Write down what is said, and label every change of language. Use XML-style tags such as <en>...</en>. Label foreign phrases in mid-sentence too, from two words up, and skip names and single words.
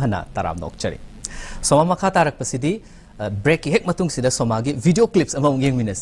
<mni>hana taram nokchari soma makha tarak pasidi break hek matung sida somagi</mni> <en>video clips</en> <mni>among yeng minase</mni>